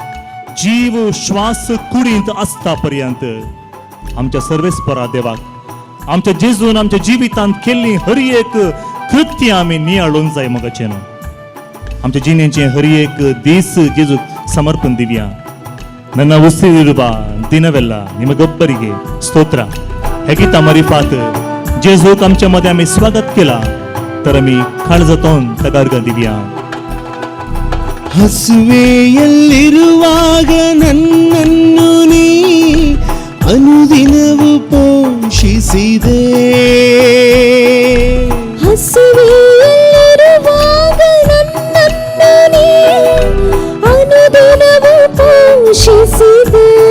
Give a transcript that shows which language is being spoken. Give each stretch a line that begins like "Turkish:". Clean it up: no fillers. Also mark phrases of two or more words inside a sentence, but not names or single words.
Konkani: जीव श्वास कुडींत आसता पर्यंत आमच्या सर्वेस्परा देवाक आमच्या जेजून आमच्या जिवितांत केल्ली हर एक कृत्य आमी नियाळोंक जाय मोगाचें न्हू. आमच्या जिणेचें हर एक दीस जेजूक समर्पण दिवया.
Kannada: ನನ್ನ ಉಸಿರಿರುವ ದಿನವೆಲ್ಲ ನಿಮಗೊಬ್ಬರಿಗೆ ಸ್ತೋತ್ರ.
Konkani: हे गिता मरिफात जेजूक आमच्या मध्ये आम्ही स्वागत केला तर आम्ही काळजातून ताका अर्घ दिवया.
Kannada: ಹಸುವೆಯಲ್ಲಿರುವಾಗ ನನ್ನನ್ನು ನೀ ಅನುದಿನವೂ ಪೋಷಿಸಿದೆ. ಹಸಿವೆಯಲ್ಲಿರುವಾಗ ನನ್ನನ್ನು ನೀ ಅನುದಿನವೂ ಪೋಷಿಸಿದೆ.